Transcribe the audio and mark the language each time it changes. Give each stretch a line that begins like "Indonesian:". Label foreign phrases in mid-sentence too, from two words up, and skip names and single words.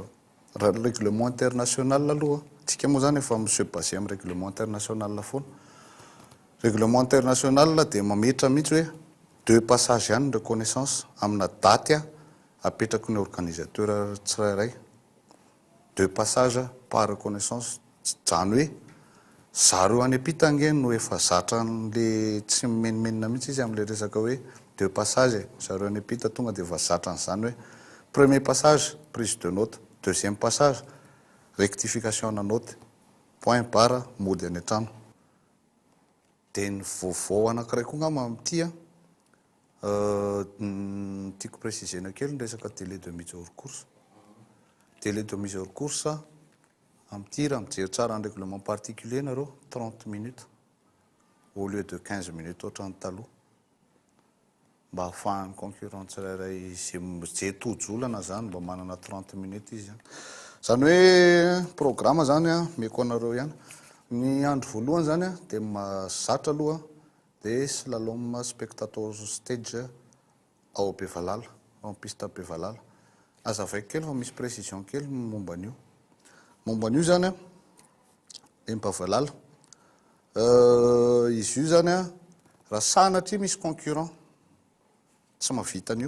Malagasy: Raha
French: le règlement international
Malagasy: aloha tsika moa zany efa
French: monsieur basé
Malagasy: amin'ny
French: règlement international
Malagasy: foana
French: règlement international
Malagasy: dia mametra mihitsy hoe 2 passage ihany
French: de connaissance
Malagasy: amina daty apetraky ny organisateur tsirairay 2
French: passage par reconnaissance
Malagasy: zany hoe zareo any ampita no efa zatra n'le tsy menimenina mihitsy izy am'le resaka hoe 2 passage zareo any ampita tonga dia efa zatra n'izany hoe
French: premier passage prise de note, deuxième passage rectification
Malagasy: na note,
French: point barre
Malagasy: mody any an-trano. Dia ny vaovao anankiray koa ngamba amin'ity tiako précisena kely ny resaka
French: délai de mise hors course. Délai de mise hors course
Malagasy: amin'ity raha mijery tsara ny
French: règlement particulier
Malagasy: nareo
French: 30 minutes au lieu de 15 minutes
Malagasy: ohatrany taloha mba hahafahan'ny concurrent tsirairay zay tojolana zany mba manana 30 minutes izy zany hoe programme zany meko anareo ihany ny andro voalohany zany dia mazatra aloha dia
English: slalom spectator stage
Malagasy: ao Bevalala ao piste Bevalala azavaiko kely fa misy précision kely momba an'io zany Bevalala izy io zany raha sanatria misy concurrent tsy mahavita an'io